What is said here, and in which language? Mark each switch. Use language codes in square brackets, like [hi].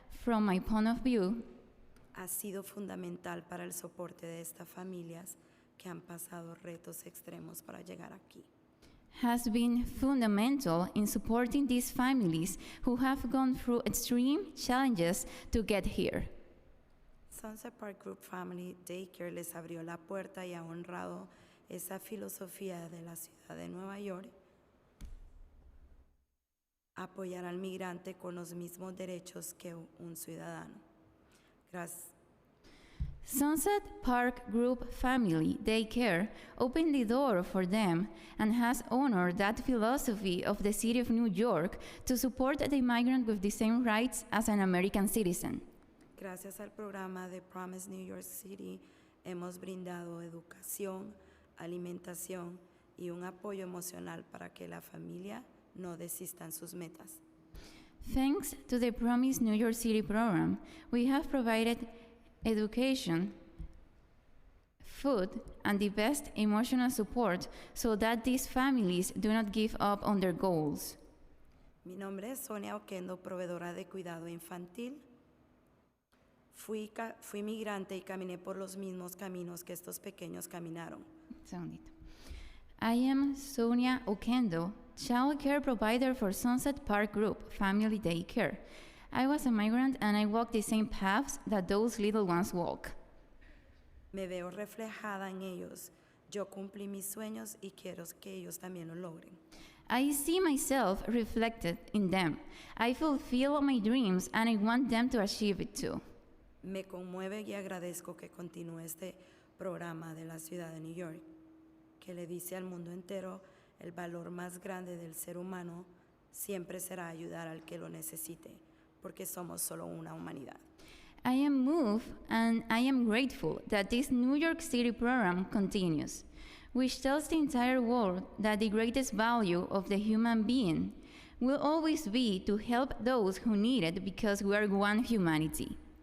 [en] From my point of view, [es] ha sido fundamental para el soporte de estas familias que han pasado retos extremos para llegar aquí. [en] has been fundamental in supporting these families who have gone through extreme challenges to get here. [es] Sunset Park Group Family Daycare les abrió la puerta y ha honrado esa filosofía de la ciudad de Nueva York, apoyar al migrante con los mismos derechos que un ciudadano. Gracias. [en] Sunset Park Group Family Daycare opened the door for them and has honored that philosophy of the City of New York to support the migrant with the same rights as an American citizen. [es] Gracias al programa de Promise New York City, hemos brindado educación, alimentación y un apoyo emocional para que la familia no desista en sus metas. [en] Thanks to the Promise New York City program, we have provided education, food, and the best emotional support so that these families do not give up on their goals. [es] Mi nombre es Sonia Oquendo, proveedora de cuidado infantil. Fui migrante y caminé por los mismos caminos que estos pequeños caminaron. [en] I am Sonia Oquendo, child care provider for Sunset Park Group Family Daycare. I was a migrant and I walked the same paths that those little ones walk. [es] Me veo reflejada en ellos. Yo cumplí mis sueños y quiero que ellos también lo logren. [en] I see myself reflected in them. I fulfill my dreams and I want them to achieve it too. [es] Me conmueve y agradezco que continúe este programa de la ciudad de New York, que le dice al mundo entero el valor más grande del ser humano siempre será ayudar al que lo necesite, porque somos solo una humanidad. [en] I am moved and I am grateful that this New York City program continues, which tells the entire world that the greatest value of the human being will always be to help those who need it because we are one humanity.